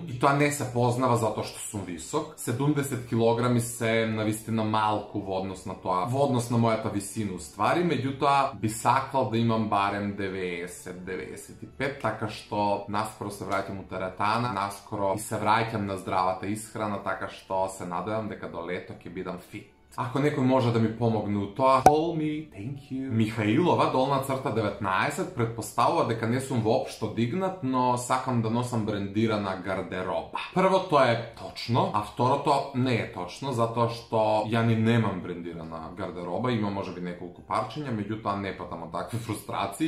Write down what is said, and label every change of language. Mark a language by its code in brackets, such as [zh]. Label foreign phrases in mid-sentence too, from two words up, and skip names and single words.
[mk] И тоа не се познава затоа што сум висок. 70 килограми се навистина малку во однос на тоа, во однос на мојата висина уствари, меѓутоа би сакал да имам барем 90-95, така што наскоро се враќам у теретана, наскоро и се враќам на здравата исхрана, така што се надевам дека до лето ќе бидам фит. Ако некој може да ми помогне у тоа, [en] call me, thank you. [mk] Михаилова, долна црта 19, претпоставува дека не сум воопшто дигнат, но сакам да носам брендирана гардероба. Првото е точно, а второто не е точно, затоа што ја ни немам брендирана гардероба, има можеби неколку парчиња, меѓутоа не патам од такви фрустрации.